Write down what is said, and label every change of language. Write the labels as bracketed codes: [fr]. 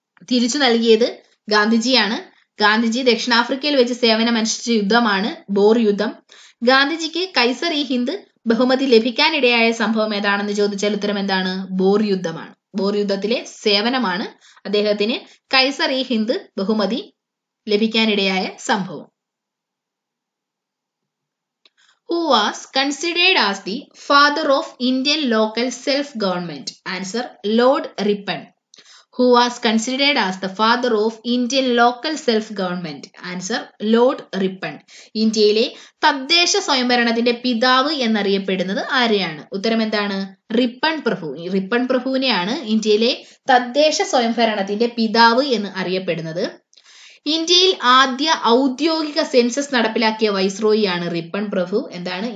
[ml] തിരിച്ചു നൽകിയത് ഗാന്ധിജിയാണ്. ഗാന്ധിജി ദക്ഷിണാഫ്രിക്കയിൽ വെച്ച് സേവനമനുഷ്ഠിച്ച യുദ്ധമാണ് ബോർ യുദ്ധം. ഗാന്ധിജിക്ക് കൈസർ ഇ ഹിന്ദ് ബഹുമതി ലഭിക്കാനിടയായ സംഭവം ഏതാണെന്ന് ചോദിച്ചാൽ ഉത്തരം എന്താണ്? ബോർ യുദ്ധമാണ്. ബോർ യുദ്ധത്തിലെ സേവനമാണ് അദ്ദേഹത്തിന് കൈസർ ഇ ഹിന്ദ് ബഹുമതി ലഭിക്കാനിടയായ സംഭവം. [en] Who was considered as the father of Indian local self-government? Answer: Lord Ripon. Who was considered as the father of Indian local self-government? Answer: Lord Ripon. [ml] ഇന്ത്യയിലെ തദ്ദേശ സ്വയംഭരണത്തിന്റെ പിതാവ് എന്നറിയപ്പെടുന്നത് ആരെയാണ്? ഉത്തരം എന്താണ്? റിപ്പൺ പ്രഭു. റിപ്പൺ പ്രഭുവിനെയാണ് ഇന്ത്യയിലെ തദ്ദേശ സ്വയംഭരണത്തിന്റെ പിതാവ് എന്ന് അറിയപ്പെടുന്നത്. ഇന്ത്യയിൽ ആദ്യ ഔദ്യോഗിക സെൻസസ് നടപ്പിലാക്കിയ വൈസ്രോയിയാണ് റിപ്പൺ പ്രഭു. എന്താണ്?